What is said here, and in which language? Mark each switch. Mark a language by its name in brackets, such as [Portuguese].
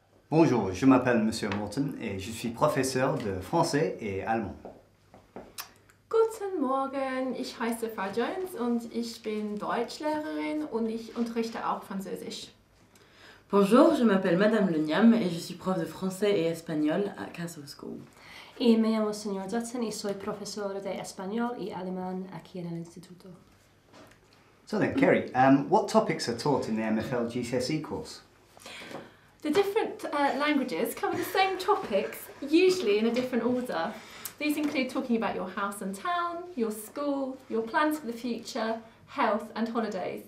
[French] Bonjour, je m'appelle Monsieur Morton et je suis professeur de français et allemand. [German] Guten Morgen, ich heiße Frau Jones und ich bin Deutschlehrerin und ich unterrichte auch Französisch. [French] Bonjour, je m'appelle Madame Le Niam et je suis prof de français et espagnol à Castle School. [Spanish] Y me llamo señor Dutton y soy profesor de español y alemán aquí en el instituto. [English] So then, Kerry, what topics are taught in the MFL GCSE course? The different languages cover the same topics, usually in a different order. These include talking about your house and town, your school, your plans for the future, health and holidays.